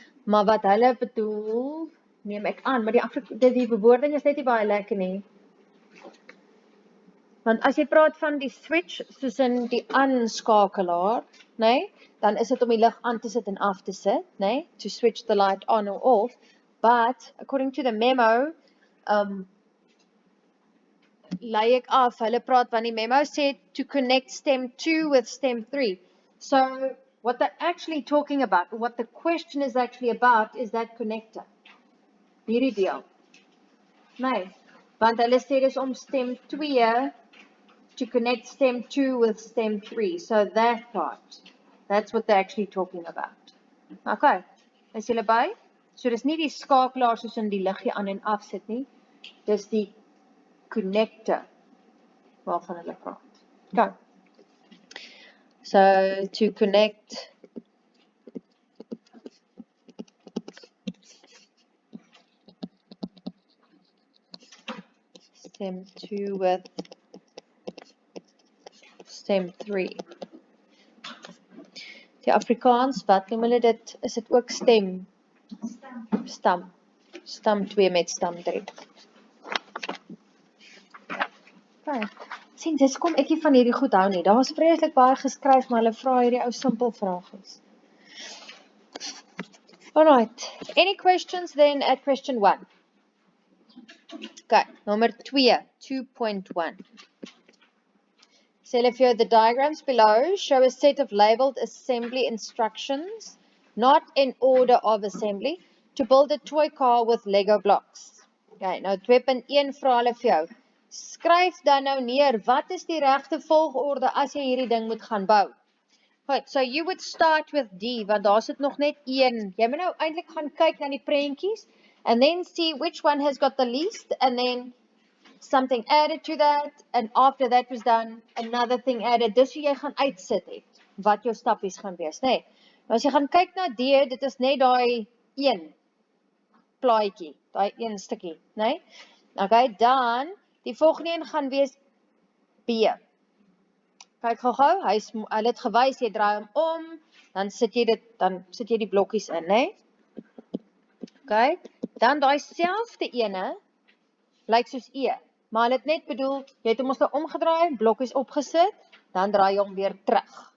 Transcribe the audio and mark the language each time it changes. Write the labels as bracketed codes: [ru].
[af] Maar wat hulle bedoel, neem ek aan, maar die bewoording is net nie baie lekker nie. Want as jy praat van die switch, soos in die aanskakelaar, nee? Dan is dit om die lig aan te sit en af te sit, nee? [en] To switch the light on or off. But according to the memo, [af] lei ek af, hulle praat van die [en] memo said to connect stem 2 with stem 3. So what they're actually talking about, what the question is actually about, is that connector. [af] Hierdie deel. Nee, want hulle sê dis om stem 2 [en] to connect stem 2 with stem 3. So that part, that's what they're actually talking about. [af] Okay, is julle by? So dis nie die skakelaar soos in die liggie aan en af sit nie. Dis die connector waarvan hulle praat. [en] Okay. So to connect stem 2 with stem 3. [af] Die Afrikaans, wat noem hulle dit? Is dit ook stem? Stam. Stam 2 met stam 3. Okay. Sien, dis kom ek nie van hierdie goed hou nie. Daar was vreeslik baie geskryf, maar hulle vra hierdie ou simpel vragies. Alright. [en] Any questions then at question 1? Okay, number 2, 2.1. So if you the diagrams below show a set of labeled assembly instructions, not in order of assembly, to build a toy car with Lego blocks. [af] Okay, nou 2.1 vra hulle vir jou. Skryf dan nou neer, wat is die regte volgorde as jy hierdie ding moet gaan bou? [en] Right, so you would start with D, [af] want daar sit nog net 1. Jy moet nou eintlik gaan kyk na die prentjies, [en] and then see which one has got the least, and then something added to that, and after that was done, another thing added. [af] Dis hoe jy gaan uitsit het, wat jou stappies gaan wees, nee. Nou as jy gaan kyk na D, dit is net daai 1 plaatjie, daai 1 stukkie, nee. Okay, dan, die volgende een gaan wees B. Kyk gou, hy het gewys, jy draai hom om, dan sit jy die blokkies in, nee. Okay, dan daai selfde ene, lyk soos E. Maar hulle het net bedoel, jy het hom ons nou omgedraai, blokkies opgesit, dan draai jy hom weer terug.